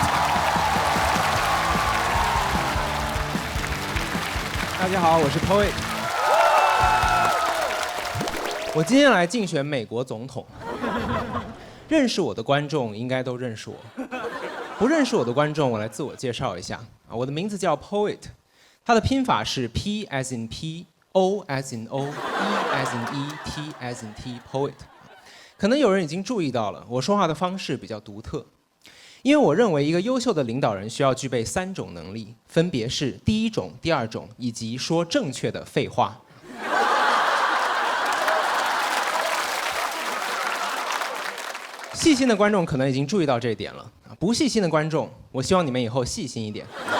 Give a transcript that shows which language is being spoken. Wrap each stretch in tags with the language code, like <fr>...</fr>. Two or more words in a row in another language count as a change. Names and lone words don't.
<zh>大家好，我是 Poet。我今天来竞选美国总统。认识我的观众应该都认识我，不认识我的观众，我来自我介绍一下啊，我的名字叫 Poet， 它的拼法是</zh> <en>P as in P，O as in O，E as in E，T as in T，</en> <zh>Poet。可能有人已经注意到了，我说话的方式比较独特。因为我认为一个优秀的领导人需要具备3种能力，分别是第1种、第2种，以及说正确的废话。细心的观众可能已经注意到这一点了，不细心的观众，我希望你们以后细心一点。</zh>